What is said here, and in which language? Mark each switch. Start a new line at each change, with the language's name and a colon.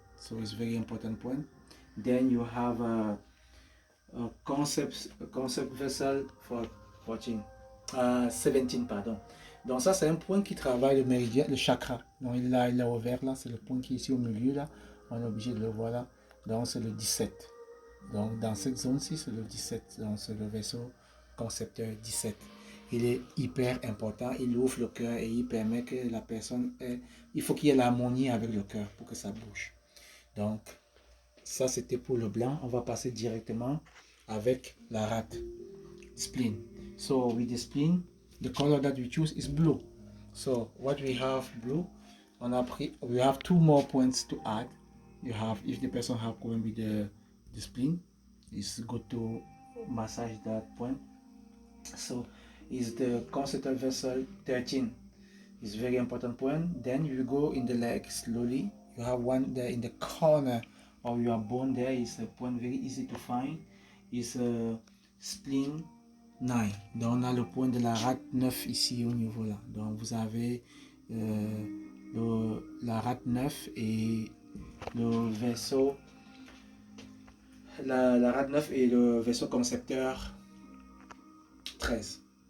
English: So it's very important point. Then you have a concept vessel for 17, pardon.
French: Donc ça c'est un point qui travaille le méridien, le chakra. Donc il est ouvert là, c'est le point qui est ici au milieu là. On est obligé de le voir là. Donc c'est le 17. Donc dans cette zone-ci c'est le 17. Donc c'est le vaisseau concepteur 17. Il est hyper important, il ouvre le cœur et il permet que la personne ait, il faut qu'il y ait l'harmonie avec le cœur pour que ça bouge. Donc, ça c'était pour le blanc. On va passer directement avec la rate, spleen.
English: So with the spleen, the color that we choose is blue. So what we have blue, we have 2 more points to add. You have, if the person have problem with the spleen, it's good to massage that point. So is the concentrated vessel 13. It's very important point. Then you go in the leg slowly. You have one there in the corner of your bone. There is a point very easy to find. It's a spleen 9.
French: Donc on a le point de la rate 9 ici au niveau là. Donc vous avez la rate 9 et le vaisseau, la rate 9 et le vaisseau concepteur 13.